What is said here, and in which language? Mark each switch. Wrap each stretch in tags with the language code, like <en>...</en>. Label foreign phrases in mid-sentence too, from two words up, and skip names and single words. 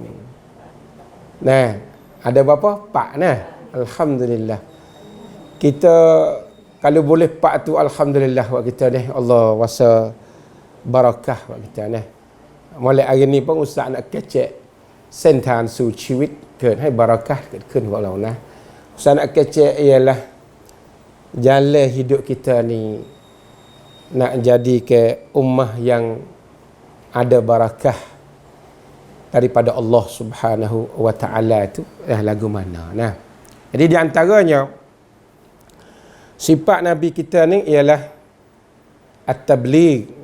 <ms>Nah, ada berapa? 4 nah. Alhamdulillah. Kita kalau boleh 4 tu alhamdulillah buat kita ni. Allah wasa barakah buat kita ni. Mulai hari ni pun ustaz nak kecek sentan su</ms> <th>ชีวิต เกิดให้บารักะห์เกิดขึ้นของเรานะ</th> <ms>ustaz nak kecek ialah jalan hidup kita ni nak jadi ke ummah yang ada barakah daripada Allah</ms> <ar>سبحانه وتعالى</ar> <ms>itu lagu mana nah. Jadi di antaranya sifat Nabi kita ni ialah at-tabligh.</ms>